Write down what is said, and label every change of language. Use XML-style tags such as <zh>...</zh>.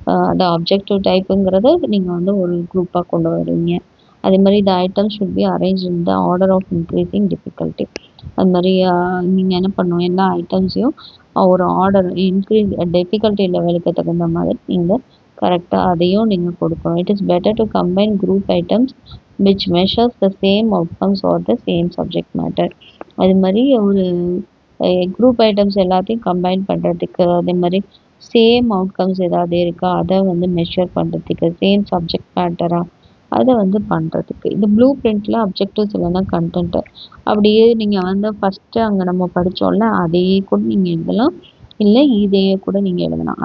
<ta>அந்த ஆப்ஜெக்டிவ் டைப்புங்கிறத நீங்கள் வந்து ஒரு குரூப்பாக கொண்டு வருவீங்க. அதே மாதிரி</ta> <en>The items should be arrange in the order of increasing difficulty.</en> <ta>அது மாதிரி நீங்கள் என்ன பண்ணணும், எல்லா ஐட்டம்ஸையும் ஒரு ஆர்டர் இன்க்ரீஸ் டிஃபிகல்ட்டி லெவலுக்கு தகுந்த மாதிரி நீங்கள் கரெக்டாக அதையும் நீங்கள் கொடுக்கணும்.</ta> <en>It is better to combine group items which measures the same outcomes or the same subject matter.</en> <ta>அது மாதிரி ஒரு குரூப் ஐட்டம்ஸ் எல்லாத்தையும் கம்பைன் பண்ணுறதுக்கு, அதே மாதிரி சேம் அவுட்கம்ஸ் ஏதாவது இருக்கா அதை வந்து மெஷர் பண்ணுறதுக்கு, சேம் சப்ஜெக்ட் மேட்டராக அதை வந்து பண்ணுறதுக்கு. இந்த ப்ளூ பிரிண்டில் அப்ஜெக்டிவ்ஸ் இல்லைன்னா கண்டென்ட்டு அப்படியே நீங்கள் வந்து ஃபஸ்ட்டு அங்கே நம்ம படித்தோம்ல அதையே கூட நீங்கள் எழுதலாம், இல்லை இதையே கூட நீங்கள் எழுதலாம்.</ta>